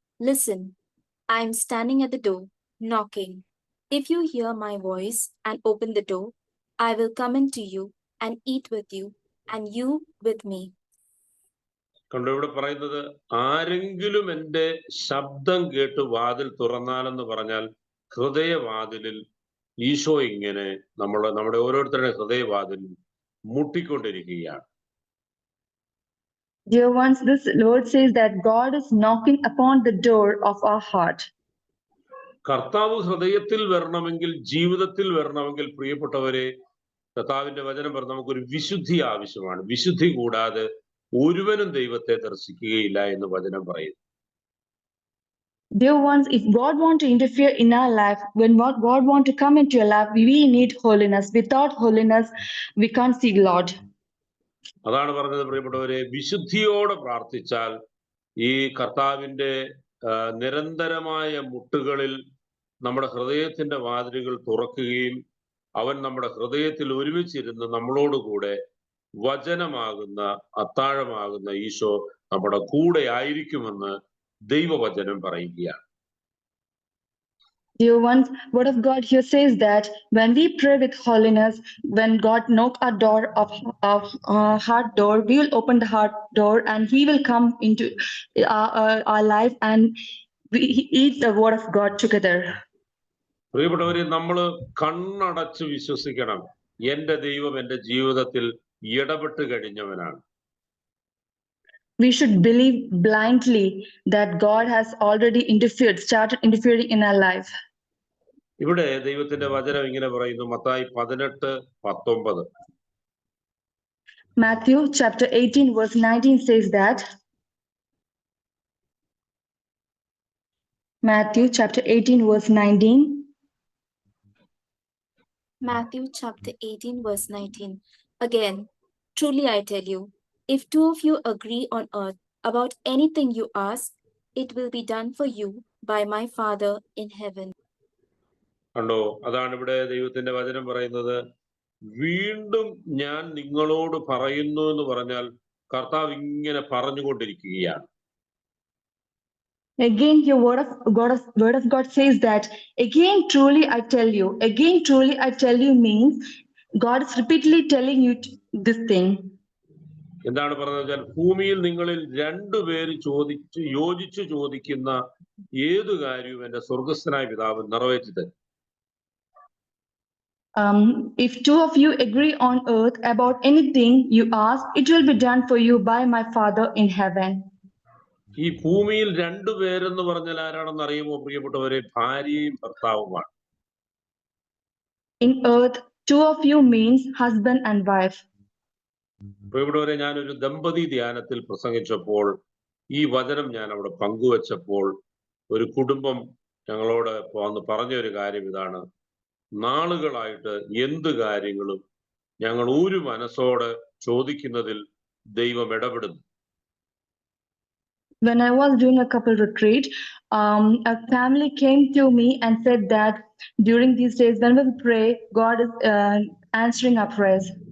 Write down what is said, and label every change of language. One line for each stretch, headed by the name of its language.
English: Listen, I am standing at the door, knocking. If you hear my voice and open the door, I will come into you and eat with you, and you with me.
Malayalam: കണ്ടോ, ഇവിടെ പറയുന്നത് ആരെങ്കിലും എൻ്റെ ശബ്ദം കേട്ട് വാതിൽ തുറന്നാലെന്ന് പറഞ്ഞാൽ ഹൃദയവാതിലിൽ ഈശോ ഇങ്ങനെ നമ്മുടെ ഓരോരുത്തരുടെ ഹൃദയവാതിൽ മുട്ടിക്കൊണ്ടിരിക്കുകയാണ്.
English: Dear ones, this Lord says that God is knocking upon the door of our heart.
Malayalam: കർത്താവ് ഹൃദയത്തിൽ വരണമെങ്കിൽ, ജീവിതത്തിൽ വരണമെങ്കിൽ പ്രിയപ്പെട്ടവരെ, കർത്താവിന്റെ വചനം പറഞ്ഞ നമുക്കൊരു വിശുദ്ധി ആവശ്യമാണ്. വിശുദ്ധി കൂടാതെ ഒരുവനും ദൈവത്തെ ദർശിക്കുകയില്ല എന്ന് വചനം പറയുന്നു.
English: Dear ones, if God want to interfere in our life, when God want to come into your life, we need holiness. Without holiness, we can't see Lord.
Malayalam: അതാണ് പറഞ്ഞത് പ്രിയപ്പെട്ടവരെ, വിശുദ്ധിയോടെ പ്രാർത്ഥിച്ചാൽ ഈ കർത്താവിന്റെ നിരന്തരമായ മുട്ടുകളിൽ നമ്മുടെ ഹൃദയത്തിന്റെ വാതിലുകൾ തുറക്കുകയും അവൻ നമ്മുടെ ഹൃദയത്തിൽ ഒരുമിച്ചിരുന്ന് നമ്മളോടുകൂടെ വചനമാകുന്ന, അത്താഴമാകുന്ന ഈശോ നമ്മുടെ കൂടെ ആയിരിക്കുമെന്ന് ദൈവവചനം പറയുകയാണ്.
English: Dear ones, word of God here says that when we pray with holiness, when God knock our door of heart door, we will open the heart door and He will come into our life and we eat the word of God together.
Malayalam: പ്രിയപ്പെട്ടവരെ, നമ്മൾ കണ്ണടച്ച് വിശ്വസിക്കണം, എന്റെ ദൈവം എന്റെ ജീവിതത്തിൽ ഇടപെട്ട് കഴിഞ്ഞവനാണ്.
English: we should believe blindly that God has already started interfering in our life.
Malayalam: ഇവിടെ ദൈവത്തിന്റെ വചനം ഇങ്ങനെ പറയുന്നു, Mathai 18:19.
English: Matthew chapter 18 verse 19 says that. Matthew chapter 18 verse 19. Matthew chapter 18, verse 19. Again, truly I tell you, if two of you agree on earth about anything you ask, it will be done for you by my Father in heaven.
Malayalam: കണ്ടോ, അതാണ് ഇവിടെ ദൈവത്തിന്റെ വചനം പറയുന്നത്. വീണ്ടും ഞാൻ നിങ്ങളോട് പറയുന്നു എന്ന് പറഞ്ഞാൽ കർത്താവ് ഇങ്ങനെ പറഞ്ഞുകൊണ്ടിരിക്കുകയാണ്.
English: Again, your word of God says that, again, truly I tell you. Again, truly I tell you means God is repeatedly telling you this thing.
Malayalam: എന്താണ് പറഞ്ഞത് വെച്ചാൽ, ഭൂമിയിൽ നിങ്ങളിൽ രണ്ടുപേര് യോജിച്ച് ചോദിക്കുന്ന ഏതു കാര്യവും എന്റെ സ്വർഗസ്ഥനായ പിതാവ് നിറവേറ്റി തരും.
English: If two of you agree on earth about anything you ask, it will be done for you by my Father in heaven.
Malayalam: ഈ ഭൂമിയിൽ രണ്ടുപേരെന്ന് പറഞ്ഞാൽ ആരാണെന്ന് അറിയുമോ പ്രിയപ്പെട്ടവരെ? ഭാര്യയും ഭർത്താവുമാണ്.
English: In earth, two of you means husband and wife.
Malayalam: പ്രിയപ്പെട്ടവരെ, ഞാനൊരു ദമ്പതി ധ്യാനത്തിൽ പ്രസംഗിച്ചപ്പോൾ ഈ വചനം ഞാൻ അവിടെ പങ്കുവച്ചപ്പോൾ ഒരു കുടുംബം ഞങ്ങളോട് വന്ന് പറഞ്ഞ ഒരു കാര്യം ഇതാണ്: നാളുകളായിട്ട് എന്ത് കാര്യങ്ങളും ഞങ്ങൾ ഒരു മനസ്സോടെ ചോദിക്കുന്നതിൽ ദൈവം ഇടപെടുന്നു.
English: When I was doing a couple retreat, a family came to me and said that during these days, when we pray, God is answering our prayers.